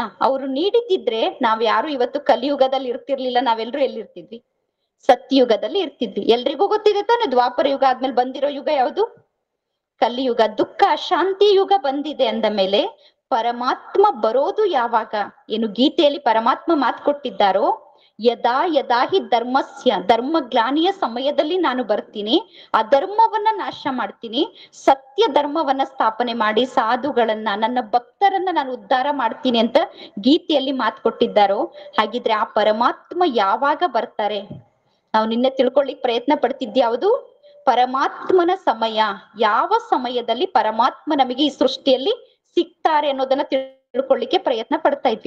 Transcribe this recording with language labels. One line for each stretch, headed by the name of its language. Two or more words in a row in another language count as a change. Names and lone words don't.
Kannada: ಅವರು ನೀಡಿದ್ದಿದ್ರೆ ನಾವ್ ಯಾರು ಇವತ್ತು ಕಲಿಯುಗದಲ್ಲಿ ಇರ್ತಿರ್ಲಿಲ್ಲ. ನಾವೆಲ್ಲರೂ ಎಲ್ಲಿರ್ತಿದ್ವಿ? ಸತ್ಯಯುಗದಲ್ಲಿ ಇರ್ತಿದ್ವಿ. ಎಲ್ರಿಗೂ ಗೊತ್ತಿದೆ ತಾನೆ ದ್ವಾಪರ ಯುಗ ಆದ್ಮೇಲೆ ಬಂದಿರೋ ಯುಗ ಯಾವುದು? ಕಲಿಯುಗ. ದುಃಖ ಶಾಂತಿ ಯುಗ ಬಂದಿದೆ ಅಂದ ಮೇಲೆ ಪರಮಾತ್ಮ ಬರೋದು ಯಾವಾಗ? ಏನು ಗೀತೆಯಲ್ಲಿ ಪರಮಾತ್ಮ ಮಾತು ಕೊಟ್ಟಿದ್ದಾರೋ,
Sanskrit: ಯದಾ ಯದಾ ಹಿ ಧರ್ಮಸ್ಯ,
Kannada: ಧರ್ಮ ಗ್ಲಾನಿಯ ಸಮಯದಲ್ಲಿ ನಾನು ಬರ್ತೀನಿ, ಅಧರ್ಮವನ್ನ ನಾಶ ಮಾಡ್ತೀನಿ, ಸತ್ಯ ಧರ್ಮವನ್ನ ಸ್ಥಾಪನೆ ಮಾಡಿ ಸಾಧುಗಳನ್ನ, ನನ್ನ ಭಕ್ತರನ್ನ ನಾನು ಉದ್ಧಾರ ಮಾಡ್ತೀನಿ ಅಂತ ಗೀತೆಯಲ್ಲಿ ಮಾತು ಕೊಟ್ಟಿದ್ದಾರೋ, ಹಾಗಿದ್ರೆ ಆ ಪರಮಾತ್ಮ ಯಾವಾಗ ಬರ್ತಾರೆ? ನಾವು ನಿನ್ನೆ ತಿಳ್ಕೊಳ್ಳಿಕ್ ಪ್ರಯತ್ನ ಪಡ್ತಿದ್ಯಾವುದು? ಪರಮಾತ್ಮನ ಸಮಯ, ಯಾವ ಸಮಯದಲ್ಲಿ ಪರಮಾತ್ಮ ನಮಗೆ ಈ ಸೃಷ್ಟಿಯಲ್ಲಿ ಸಿಗ್ತಾರೆ ಅನ್ನೋದನ್ನ ತಿಳ್ಕೊಳ್ಳಿಕ್ಕೆ ಪ್ರಯತ್ನ ಪಡ್ತಾ ಇದ್ವಿ.